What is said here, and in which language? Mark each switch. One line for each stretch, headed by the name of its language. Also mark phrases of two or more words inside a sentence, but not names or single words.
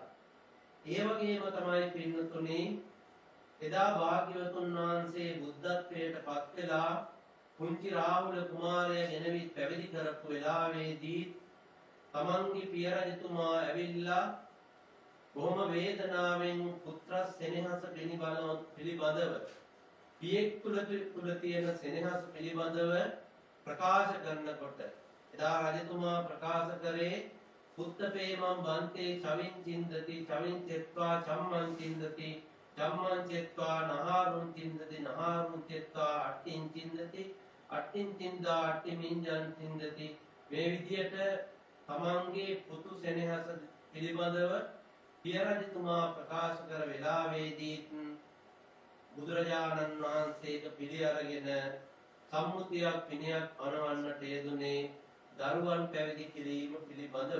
Sinhala: ඒ වගේම තමයි පින්නතුනි එදා භාග්‍යවතුන් වහන්සේ බුද්ධත්වයට පත් වෙලා පුංචි රාහුල කුමාරයා ගෙනවිත් පැවිදි කරපු වෙලාවේදී තමන්ගේ පිය රජතුමා ඇවිල්ලා බොහොම වේදනාවෙන් පුත්‍ර සෙනෙහස පිළිබඳව පියෙක් තුල තියෙන සෙනෙහස පිළිබඳව ප්‍රකාශ කරනකොට එදා රජතුමා ප්‍රකාශ කරේ
Pali: පුත්තපේමං බන්තේ චවින් චින්දති චවින් චෙත්වා චම්මං චින්දති චම්මං චෙත්වා නහාරුං චින්දති නහාරුං චෙත්වා අට්ඨින් චින්දති අට්ඨින් චින්දා අට්ඨිමින්ජං චින්දති
Sinhala: මේ විදියට තමන්ගේ පුතු සෙනෙහස පිළිබඳව පිය රජතුමා ප්‍රකාශ කර වෙලාවේදී බුදුරජාණන් වහන්සේට පිළි අරගෙන සම්මුතියක් පිනියක් අනවන්නට යෙදුනේ දරුවන් පැවිදි කිරීම පිළිබඳව.